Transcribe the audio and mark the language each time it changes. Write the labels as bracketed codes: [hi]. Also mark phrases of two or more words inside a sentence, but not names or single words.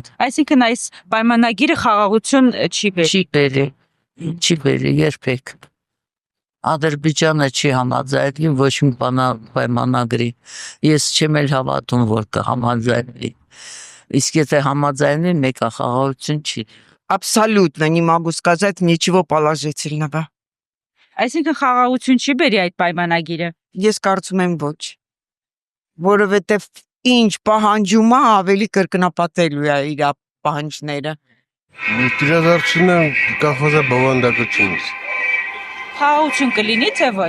[hy] Այսինքն այս պայմանագիրը խաղաղություն չի բերի երբեք։ Ադրբեջանը չի համաձայնի ոչ մի պայմանագրի։ Ես չեմ էլ հավատում, որ կհամաձայնվի։ Իսկ եթե համաձայնվի, մեկը խաղաղություն չի։ [ru] Абсолютно не могу сказать ничего положительного. [hy] Այսինքն խաղաղություն չի բերի այդ պայմանագիրը։ Ես կարծում եմ ոչ, որովհետև ինչ պահանջում է ավելի կրկնապատելու է իր պահանջները։ Իրադարձությունը կախված է բովանդակությունից։ Խաղաղություն կլինի թե ոչ։